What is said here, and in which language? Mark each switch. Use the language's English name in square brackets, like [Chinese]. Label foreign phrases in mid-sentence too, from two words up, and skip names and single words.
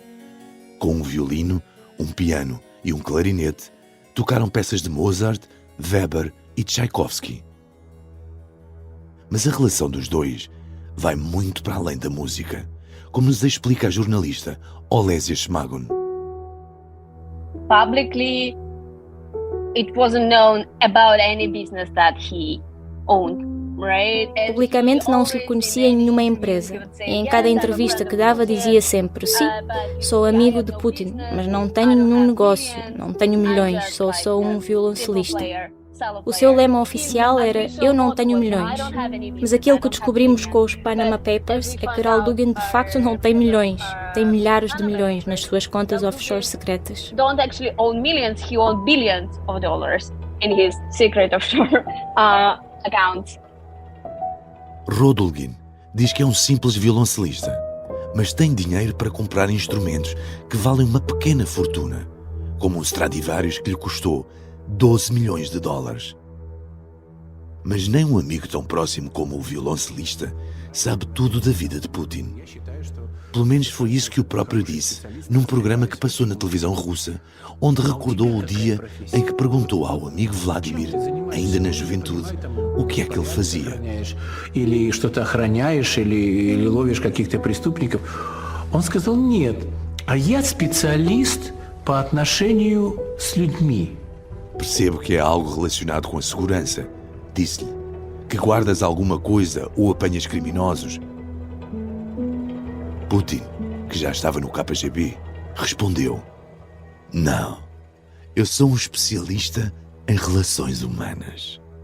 [Portuguese] Com um violino, um piano e um clarinete, tocaram peças de Mozart, Weber e Tchaikovsky. Mas a relação dos dois vai muito para além da música, como nos explica a jornalista Olesya Shmagun. [English] publicly, it wasn't known about any business that he owned. [Portuguese] Publicamente não se lhe conhecia em nenhuma empresa. E em cada entrevista que dava dizia sempre: sim, sou amigo de Putin, mas não tenho nenhum negócio, não tenho milhões, sou um violoncelista. O seu lema oficial era: eu não tenho milhões. Mas aquilo que descobrimos com os Panama Papers é que Ralph Dugin de facto não tem milhões, tem milhares de milhões nas suas contas offshore secretas. [English] Don't actually own millions, he owned billions of dollars in his secret offshore accounts. [Portuguese] Rodulgin diz que é um simples violoncelista, mas tem dinheiro para comprar instrumentos que valem uma pequena fortuna, como um Stradivarius que lhe custou 12 milhões de dólares. Mas nem um amigo tão próximo como o violoncelista sabe tudo da vida de Putin. Pelo menos foi isso que o próprio disse num programa que passou na televisão russa, onde recordou o dia em que perguntou ao amigo Vladimir, ainda na juventude, o que é que ele fazia. [Russian] Или что-то охраняешь, или ловишь каких-то преступников. Он сказал: нет, а я специалист по отношению с людьми. [Portuguese] Percebo que é algo relacionado com a segurança, disse-lhe. Que guardas alguma coisa ou apanhas criminosos? Putin, que já estava no KGB, respondeu: não, eu sou um especialista em relações humanas.